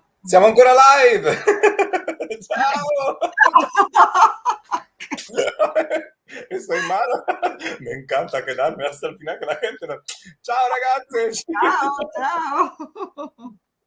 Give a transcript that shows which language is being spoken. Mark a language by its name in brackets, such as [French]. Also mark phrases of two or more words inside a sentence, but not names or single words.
[Italian] Siamo ancora live. Ciao. [Spanish] Estoy malo. Me encanta quedarme hasta el final que la gente no. [Italian] Ciao ragazzi. Ciao, ciao.